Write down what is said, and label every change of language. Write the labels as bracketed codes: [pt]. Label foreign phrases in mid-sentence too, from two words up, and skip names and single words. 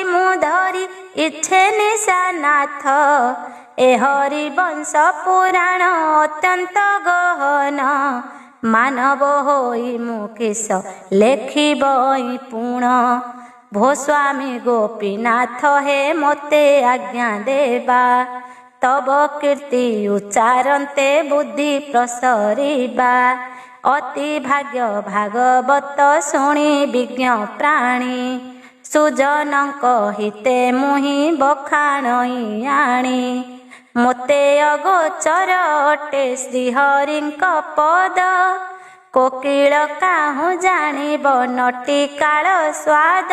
[or] ମୁ ଧରି ଇଚ୍ଛେ ନିଶାନାଥ ଏ ହରି ବଂଶ ପୁରାଣ ଅତ୍ୟନ୍ତ ଗହନ ମାନବ ହୋଇ ମୁ କିସ ଲେଖିବ ପୁଣ ଭୋ ସ୍ୱାମୀ ଗୋପୀନାଥ ହେ ମୋତେ ଆଜ୍ଞା ଦେବା ତବ କୀର୍ତ୍ତି ଉଚ୍ଚାରନ୍ତେ ବୁଦ୍ଧି ପ୍ରସରିବା ଅତି ଭାଗ୍ୟ ଭାଗବତ ଶୁଣି ବିଜ୍ଞ ପ୍ରାଣୀ ସୁଜନଙ୍କ ହିତେ ମୁହିଁ ବଖାଣଇ ଆଣି। ମୋତେ ଅଗୋଚର ଅଟେ ଶ୍ରୀହରିଙ୍କ ପଦ, କୋକିଳ କାହୁଁ ଜାଣିବ ନଟିକାଳ ସ୍ୱାଦ।